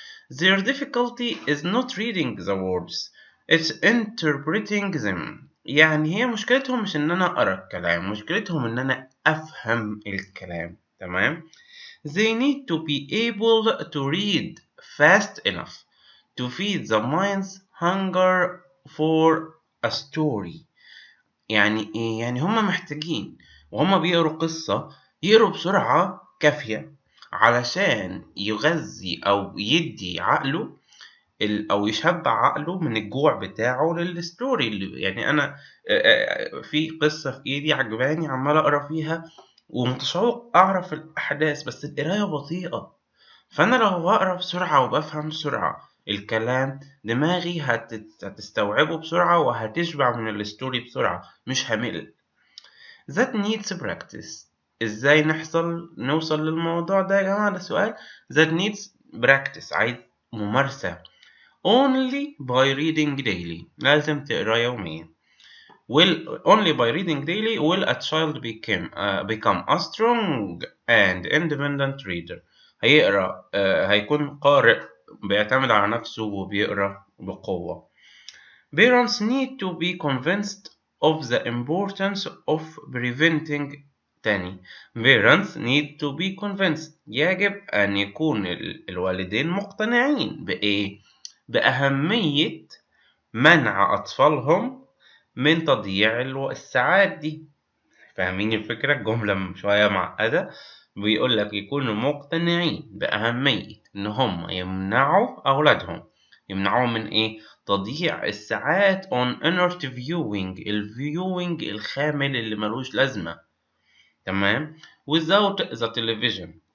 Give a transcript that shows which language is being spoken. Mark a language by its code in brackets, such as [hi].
[en] Their difficulty is not reading the words, it's interpreting them. [ar] يعني هي مشكلتهم مش إن أنا أقرأ الكلام، مشكلتهم إن أنا أفهم الكلام. تمام؟ [en] They need to be able to read fast enough to feed the mind's hunger for a story. [ar] يعني إيه؟ يعني هما محتاجين وهما بيقروا قصة يقروا بسرعة كافية علشان يغذي أو يدي عقله أو يشبع عقله من الجوع بتاعه للستوري. اللي يعني أنا في قصة في إيدي عجباني عمال أقرأ فيها ومتشوق أعرف الأحداث، بس القراية بطيئة، فأنا لو بقرأ بسرعة وبفهم بسرعة الكلام دماغي هتستوعبه بسرعة وهتشبع من الستوري بسرعة، مش همل. [en] That needs practice. [ar] ازاي نوصل للموضوع ده يا جماعة؟ ده سؤال. [en] That needs practice، [ar] عايز ممارسة. [en] Only by reading daily، [ar] لازم تقرأ يوميا. [en] Only by reading daily will a child become a strong and independent reader. [ar] هيقرأ هيكون قارئ بيعتمد على نفسه وبيقرأ بقوة. [en] Parents need to be convinced of the importance of preventing [ar] تاني. [en] Parents need to be convinced، [ar] يجب أن يكون الوالدين مقتنعين بإيه؟ بأهمية منع أطفالهم من تضييع الساعات دي. فاهمين الفكرة؟ الجملة شوية معقدة. بيقول لك يكونوا مقتنعين بأهمية إن هم يمنعوا أولادهم، يمنعوهم من إيه؟ تضييع الساعات [en] on inert viewing، [ar] الviewing الخامل اللي ملوش لازمة. تمام؟ [en] without the television.